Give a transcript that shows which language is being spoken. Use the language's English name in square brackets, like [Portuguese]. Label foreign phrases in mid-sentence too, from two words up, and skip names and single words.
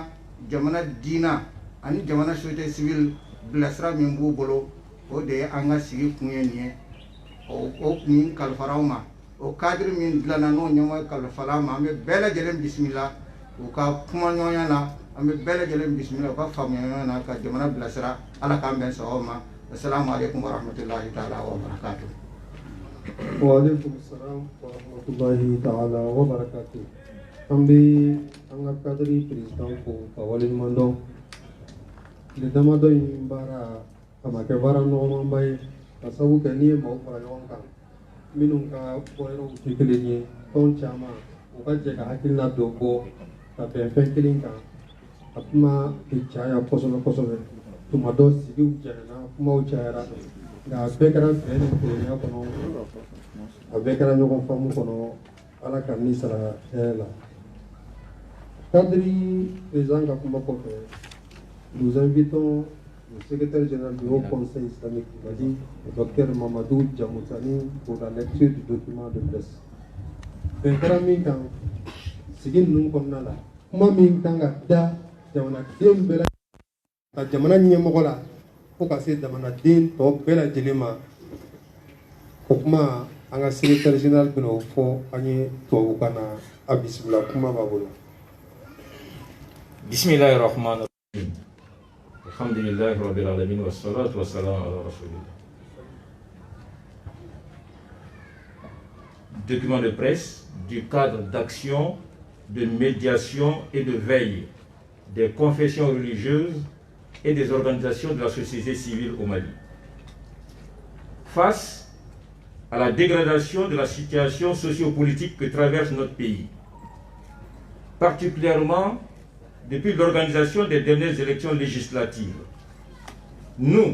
[Bambara] jamana diina ani jamana [French] société civile [Bambara] bilasira min b'u bolo o de ye an ka sigi kun ye nin ye o kun kalifara aw ma o cadre min dilanna n'o ɲɛmɔgɔ kalifara an ma an bɛ bɛɛ lajɛlen bisimila u ka kuma ɲɔgɔnya la an bɛ bɛɛ lajɛlen bisimila u ka faamuya ɲɔgɔn na ka jamana bilasira ala k'an bɛn sababu ma [Arabic] السلام عليكم ورحمة الله تعالى و بركاته. وعليكم السلام ورحمة الله تعالى و بركاته. [Bambara] An bɛ an ka kadiri président fo ka waleɲuman dɔn tile damadɔ in baara a ma kɛ baara nɔgɔmanba ye ka sabu kɛ n'i ye maaw fara ɲɔgɔn kan minnu ka bɔyɔrɔw tɛ kelen ye tɔn caman u ka jɛ ka hakilina dɔ bɔ ka bɛn fɛn kelen kan a kuma bɛ caya kosɛbɛ kosɛbɛ tuma dɔ sigiw jɛnɛna kumaw cayara nka a bɛɛ kɛra bɛn ni kelenya kɔnɔ a bɛɛ kɛra ɲɔgɔn faamu kɔnɔ ala ka ni sara hɛrɛ la kadiri président ka kuma kɔfɛ [French] nous invitons le secrétaire général du Haut Conseil islamique du Mali, le docteur Mamadou Djamoutani, pour la lecture du document de presse. [Bambara] Bɛnkɛra min kan sigi ninnu kɔnɔna la kuma min kan ka da jamanaden bɛɛ ka jamana ɲɛmɔgɔ la fo ka se jamanaden tɔ bɛɛ lajɛlen ma o kuma an ka [French] secrétaire général [Bambara] bɛna o fɔ an ye tubabukan na a bisimila kuma b'a bolo. [Arabic] بسم الله الرحمن الرحيم. الحمد لله رب العالمين و الصلاة و السلام على رسول الله. [French] Document de presse du cadre d'action, de médiation et de veille des confessions religieuses et des organisations de la société civile au Mali. Face à la dégradation de la situation sociopolitique que traverse notre pays, particulièrement depuis l'organisation des dernières élections législatives, nous,